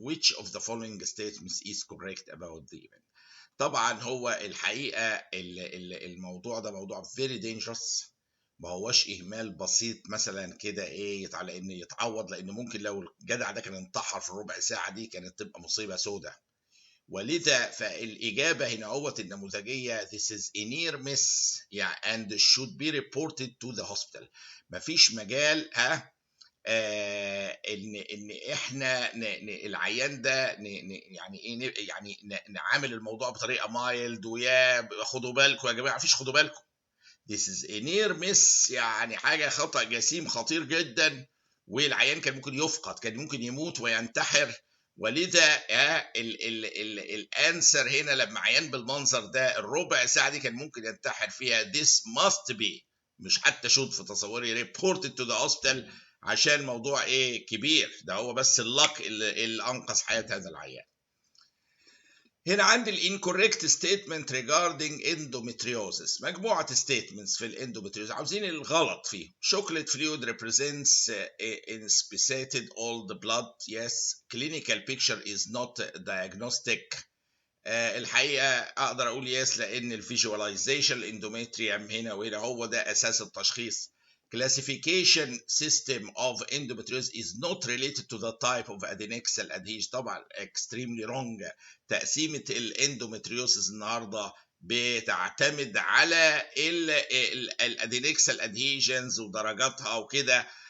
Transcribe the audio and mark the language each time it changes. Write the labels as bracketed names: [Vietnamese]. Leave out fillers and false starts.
[English] Which of the following statements is correct about the event? [Arabic] طبعا هو الحقيقه الموضوع ده موضوع [English] very dangerous، [Arabic] ما هوش اهمال بسيط مثلا كده على ان يتعوض، لان ممكن لو الجدع ده كان انتحر في الربع ساعه دي كانت تبقى مصيبه سوداء. ولذا فالاجابه هنا هوت النموذجيه [English] this is a near miss and should be reported to the hospital. [Arabic] مفيش مجال ان احنا العيان ده يعني نعامل الموضوع بطريقه مايلد، ويا خدوا بالكم يا جماعه، مفيش خدوا بالكم. [English] This is a near miss، [Arabic] يعني حاجه خطا جسيم خطير جدا، والعيان كان ممكن يفقد، كان ممكن يموت وينتحر. ولذا الانسر هنا لما عيان بالمنظر ده الربع ساعه دي كان ممكن ينتحر فيها [English] this must be، [Arabic] مش حتى شوت في تصوري، [English] reported to the hospital، [Arabic] عشان الموضوع كبير. ده هو بس اللك اللي انقذ حياه هذا العيان. هنا عندي الانكوريكت ستيتمنت [English] regarding endometriosis. [Arabic] مجموعه ستيتمنتس في الاندومتريوز عاوزين الغلط فيه. [English] chocolate fluid represents inspissated old blood. Yes. clinical picture is not diagnostic. [Arabic] الحقيقه اقدر اقول يس لان الفيجواليزيشن الاندومتريوم هنا وهنا هو ده اساس التشخيص. [English] Classification system of endometriosis is not related to the type of adnexal adhesion. [Arabic] طبعا [English] extremely wrong. [Arabic] تقسيمة الاندومتريوسيس النهارده بتعتمد على الادينكسال ادهيجنز ودرجاتها وكده.